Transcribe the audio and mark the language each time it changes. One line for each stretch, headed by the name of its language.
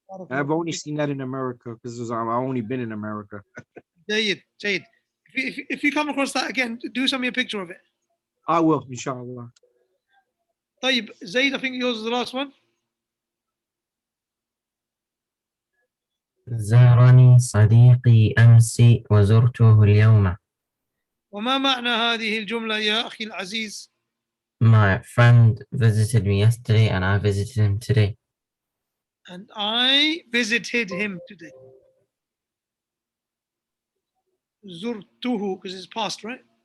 English: I've only seen that in America because I've only been in America.
Arabic: Jayid.
English: If you come across that again, do send me a picture of it. I will, inshallah. طيب, Zaid, I think yours is the last one.
Arabic: زارني صديقي أمس وزرته اليوم. وما معنى هذه الجملة يا أخي العزيز؟
English: My friend visited me yesterday and I visited him today. And I visited him today. زرته, because it's past, right?